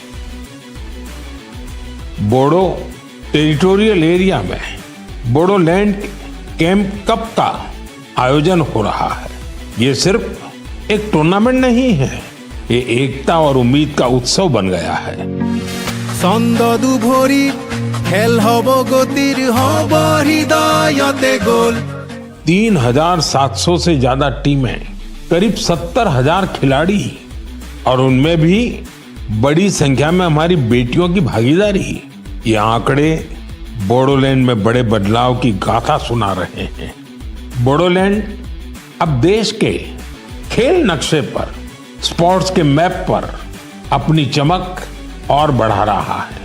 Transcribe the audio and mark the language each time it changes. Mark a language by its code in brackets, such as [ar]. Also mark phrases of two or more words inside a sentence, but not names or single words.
[hi] बोडो टेरिटोरियल एरिया में बोडोलैंड कैंप कप का आयोजन हो रहा है। ये सिर्फ एक टूर्नामेंट नहीं है, ये एकता और उम्मीद का उत्सव बन गया है। [as] ছন্দদু ভৰি খেল হব গতিৰ হব হৃদয়তে গোল। [hi] 3,700 से ज्यादा टीमें, करीब 70,000 खिलाड़ी और उनमें भी बड़ी संख्या में हमारी बेटियों की भागीदारी। ये आंकड़े बोडोलैंड में बड़े बदलाव की गाथा सुना रहे हैं। बोडोलैंड अब देश के खेल नक्शे पर, स्पोर्ट्स के मैप पर अपनी चमक और बढ़ा रहा है।